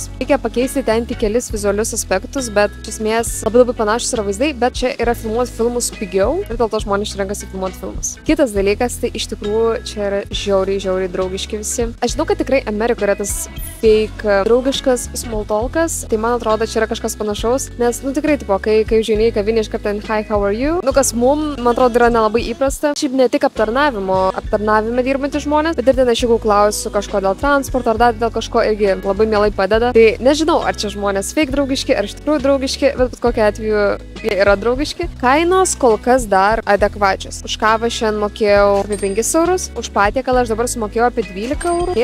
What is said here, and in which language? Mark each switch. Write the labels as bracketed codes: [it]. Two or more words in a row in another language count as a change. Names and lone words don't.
[lt] Reikia pakeisti ten tik kelis vizualius aspektus, bet iš esmės labai panašus yra vaizdai, bet čia yra filmuoti filmus pigiau ir dėl to žmonės renkasi filmuoti filmus. Kitas dalykas, tai iš tikrųjų čia yra žiauriai draugiški visi. Aš žinau, kad tikrai Amerikoje yra tas fake draugiškas [en] small talk. [lt] Tai man atrodo, čia yra kažkas panašaus, nes, tikrai, tipo, kai užeini į kavinę iš karto [en] hi, how are you? [lt] Kas man atrodo, yra nelabai įprasta. Šiaip ne tik aptarnavime dirbantys žmonės, bet ir ten aš jeigu klausiu kažko dėl transporto ar dar dėl kažko irgi labai mielai padeda. Tai nežinau, ar čia žmonės fake draugiški, ar iš tikrųjų draugiški, bet kokiu atveju jie yra draugiški. Kainos kol kas dar adekvačios. Už kavą šiandien mokėjau apie 5 eurus, už patiekalą aš dabar sumokėjau apie 12 eurų.